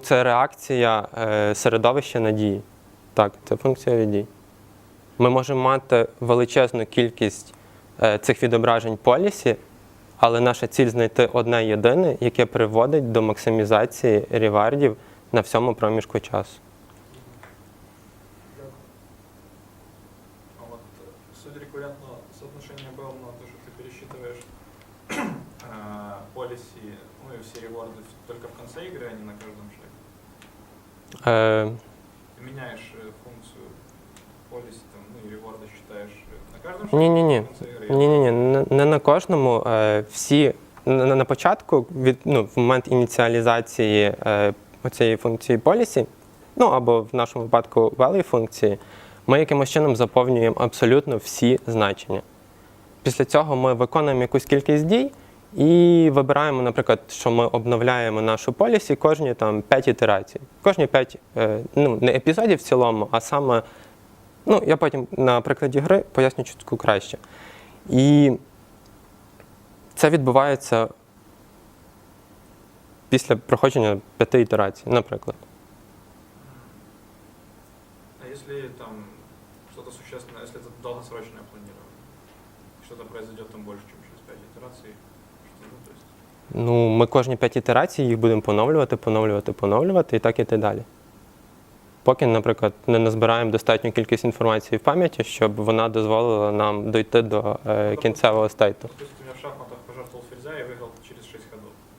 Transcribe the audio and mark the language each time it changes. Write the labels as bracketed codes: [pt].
[uk] Це реакція середовища на дії. Так, це функція від дій. Ми можемо мати величезну кількість цих відображень полісі, але наша ціль знайти одне єдине, яке приводить до максимізації ревардів на всьому проміжку часу. Дякую. [ru] А вот судя рекуррентного соотношения BEL на то, что ты пересчитываешь полиси, ну и все реворды только в конце игры, а не на каждом шаге. Е, Ты меняешь функцию полиси, там, ну и реворды считаешь на каждом шаге, [uk] Ні-ні-ні. [ru] в конце игры. [uk] Ні, не на кожному. Всі на початку, в момент ініціалізації оцієї функції policy, ну або в нашому випадку value функції, ми якимось чином заповнюємо абсолютно всі значення. Після цього ми виконуємо якусь кількість дій і вибираємо, наприклад, що ми обновляємо нашу policy кожні там 5 ітерацій. Кожні 5, ну не епізодів в цілому, а саме, ну я потім на прикладі гри поясню чутку краще. І це відбувається після проходження 5 ітерацій, наприклад. [ru] А если там что-то существенное, если это долгосрочное планирование, что-то произойдет там больше, чем через 5 итераций, что, ну, то есть... [uk] Ну, ми кожні 5 ітерацій їх будемо поновлювати і так іти далі. Поки, наприклад, не назбираємо достатню кількість інформації в пам'яті, щоб вона дозволила нам дойти до кінцевого стейту. [ru] То есть у меня в шахматах пожертвовал ферзя и выиграл через 6 ходов.